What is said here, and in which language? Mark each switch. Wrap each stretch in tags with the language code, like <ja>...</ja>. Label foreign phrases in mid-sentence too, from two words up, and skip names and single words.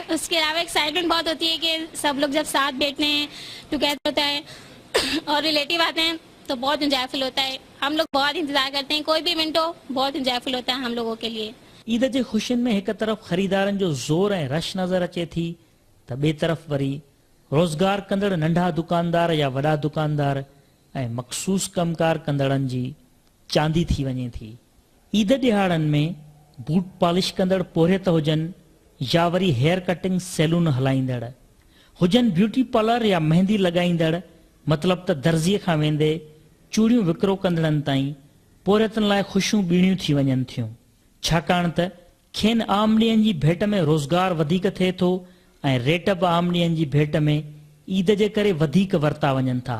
<ur>اس کے علاوہ ایکسائٹمنٹ بہت ہوتی ہے کہ سب لوگ جب ساتھ بیٹھتے ہیں, ٹوگیدر ہوتا ہے اور ریلیٹیو آتے ہیں تو بہت انجوائے فل ہوتا ہے. ہم لوگ بہت انتظار کرتے ہیں, کوئی بھی ایونٹ ہو بہت انجوائے فل ہوتا ہے ہم لوگوں کے لیے.</ur> <sd>عید جے خوشین میں ایک طرف خریدارن جو زور ہے رش نظر اچے تھی, تو بے طرف وری रोज़गार कंदड़ नंढा दुकानदार या वॾा दुकानदार ऐं मख़सूस कमकार कंदड़नि जी चांदी थी वञे थी। ईद ॾिहाड़नि में बूट पॉलिश कंदड़ पोरियत हुजनि या वरी हेयर कटिंग सैलून हलाईंदड़ हुजनि, ब्यूटी पार्लर या मेहंदी लॻाईंदड़, मतिलबु त दर्जीअ खां वेंदे चूड़ियूं विकिरो कंदड़नि ताईं पोरियतनि लाइ ख़ुशियूं ॿीणियूं थी वञनि थियूं, छाकाणि त खेनि आम ॾींहंनि जी भेट में रोज़गार वधीक थिए थो ऐं रेट बि आम ॾींहंनि जी भेट में ईद जे करे वधीक वरिता वञनि था।</sd>